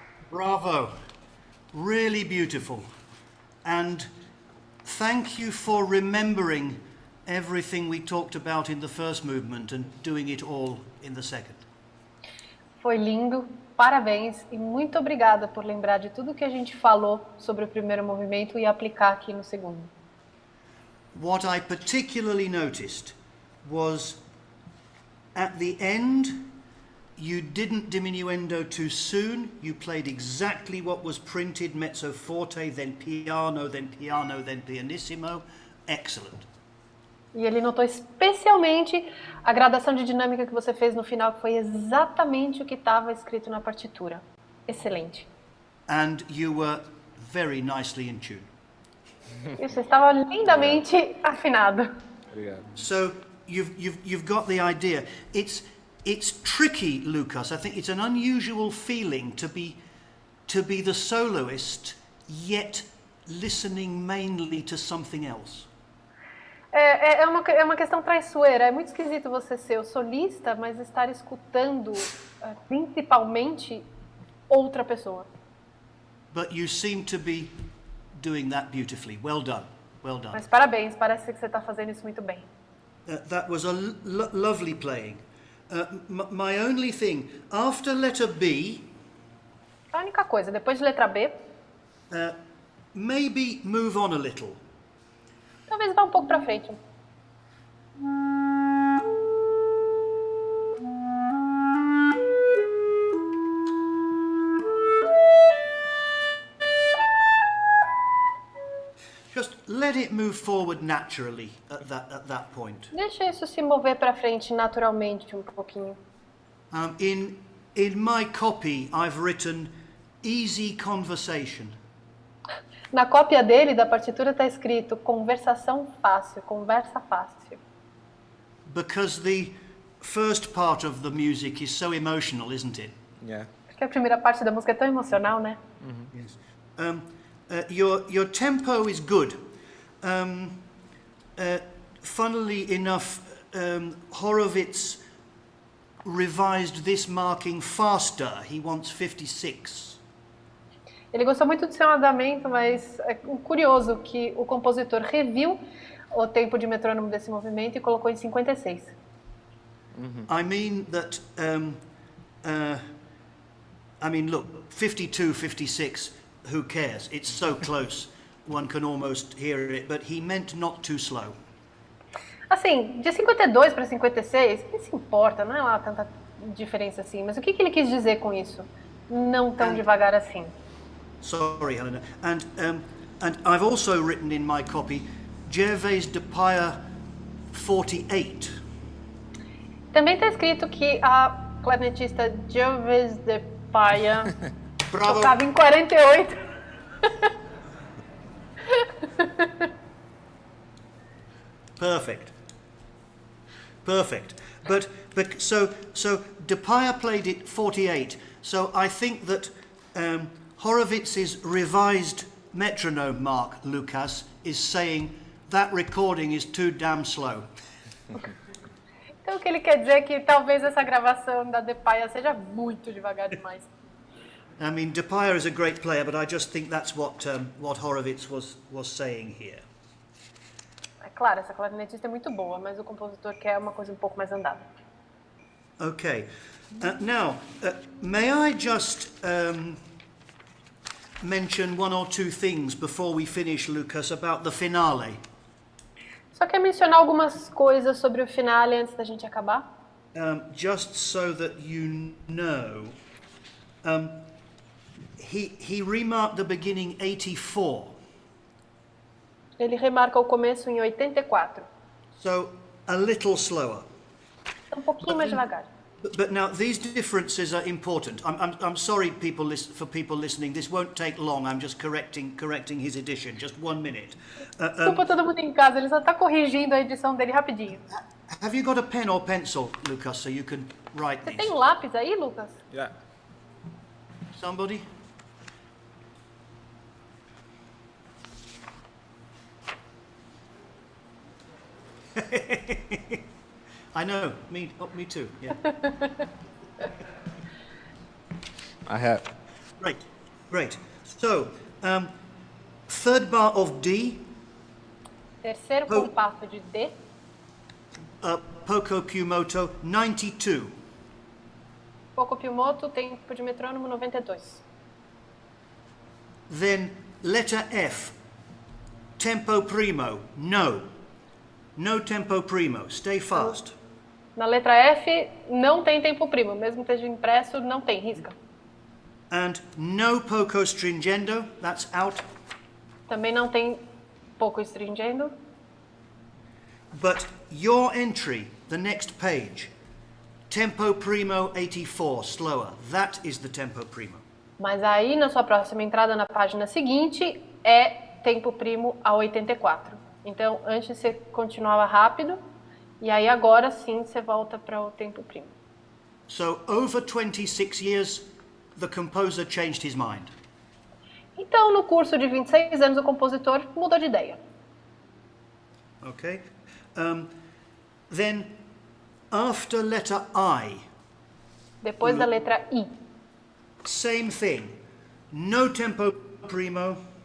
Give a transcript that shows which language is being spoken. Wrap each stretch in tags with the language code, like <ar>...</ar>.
<en>Bravo. Really beautiful. And thank you for remembering everything we talked about in the first movement and doing it all in the second.</en> <pt>Foi lindo, parabéns e muito obrigada por lembrar de tudo que a gente falou sobre o primeiro movimento e aplicar aqui no segundo.</pt> <en>What I particularly noticed was at the end, you didn't diminuendo too soon. You played exactly what was printed, mezzo forte, then piano, then piano, then pianissimo. Excellent.</en> <pt>E ele notou especialmente a gradação de dinâmica que você fez no final, que foi exatamente o que estava escrito na partitura. Excelente.</pt> <en>And you were very nicely in tune.</en> <pt>E você estava lindamente afinado. Obrigado.</pt> <en>So you've got the idea. It's tricky, Lucas. I think it's an unusual feeling to be the soloist, yet listening mainly to something else.</en> <pt>É uma questão traiçoeira. É muito esquisito você ser o solista, mas estar escutando principalmente outra pessoa.</pt> <en>But you seem to be doing that beautifully. Well done. Well done.</en> <pt>Mas parabéns, parece que você está fazendo isso muito bem.</pt> <en>That was a lovely playing. My only thing, after letter B,</en> <pt>A única coisa, depois de letra B,</pt> <en>maybe move on a little.</en> <pt>talvez vá um pouco para frente.</pt> <en>Just let it move forward naturally at that point.</en> <pt>Deixa isso se mover para frente naturalmente um pouquinho.</pt> <en>In my copy, I've written easy conversation.</en> <pt>Na cópia dele, da partitura, está escrito conversação fácil, conversa fácil.</pt> <en>Because the first part of the music is so emotional, isn't it? Yeah.</en> <pt>Porque a primeira parte da música é tão emocional, né?</pt> <en>Yes. Your tempo is good. Funnily enough, Horowitz revised this marking faster. He wants 56.</en> <pt>Ele gostou muito do seu andamento, mas é curioso que o compositor reviu o tempo de metrônomo desse movimento e colocou em 56.</pt> <en>I mean that, look, 52, 56, who cares? It's so close, one can almost hear it, but he meant not too slow.</en> <pt>Assim, de 52 para 56, quem se importa? Não é lá tanta diferença assim. Mas o que ele quis dizer com isso? Não tão devagar assim.</pt> <en>Sorry, Helena. And I've also written in my copy, Gervais de Paya 48.</en> <pt>Também está escrito que a clarinetista Gervais de Paya tocava em 48.</pt> <en>Perfect. But so de Paya played it 48. So I think that Horowitz's revised metronome mark, Lucas, is saying that recording is too damn slow.</en> <pt>Então o que ele quer dizer é que talvez essa gravação da De Paya seja muito devagar demais.</pt> <en>I mean, de Paya is a great player, but I just think that's what Horowitz was saying here.</en> <pt>É claro, essa clarinetista é muito boa, mas o compositor quer uma coisa um pouco mais andada.</pt> <en>Okay. Now, may I just mention one or two things before we finish, Lucas, about the finale?</en> <pt>Só quer mencionar algumas coisas sobre o finale antes da gente acabar?</pt> <en>Just so that you know, he remarked the beginning 84.</en> <pt>Ele remarca o começo em 84.</pt> <en>So, a little slower.</en> <pt>Um pouquinho mais devagar.</pt> <en>But now, these differences are important. I'm sorry, for people listening. This won't take long. I'm just correcting his edition. Just 1 minute.</en> <pt>Desculpa todo mundo em casa, ele só está corrigindo a edição dele rapidinho.</pt> <en>Have you got a pen or pencil, Lucas, so you can write</en> <pt>Você</pt> <en>these?</en> <pt>tem um lápis aí, Lucas?</pt> <en>Yeah. Somebody? I know. Me too. Yeah. I have. Great. Great. So, third bar of D,</en> <pt>Terceiro compasso de D,</pt> <it>poco più moto, 92.</it> <pt>poco più moto, tempo de metrônomo 92.</pt> <en>Then letter F, tempo primo, no. No tempo primo, stay fast.</en> <pt>Na letra F, não tem tempo primo, mesmo que esteja impresso, não tem, risca.</pt> <en>And no poco stringendo, that's out.</en> <pt>Também não tem pouco stringendo.</pt> <en>But your entry, the next page, tempo primo 84, slower, that is the tempo primo.</en> <pt>Mas aí, na sua próxima entrada na página seguinte, é tempo primo a 84. Então, antes você continuava rápido, e aí agora sim você volta para o tempo primo.</pt> <en>So over 26 years, the composer changed his mind.</en> <pt>Então, no curso de 26 anos, o compositor mudou de ideia.</pt> <en>Okay? Then, after letter I,</en> <pt>Depois da letra I,</pt> <en>same thing. No tempo primo.</en>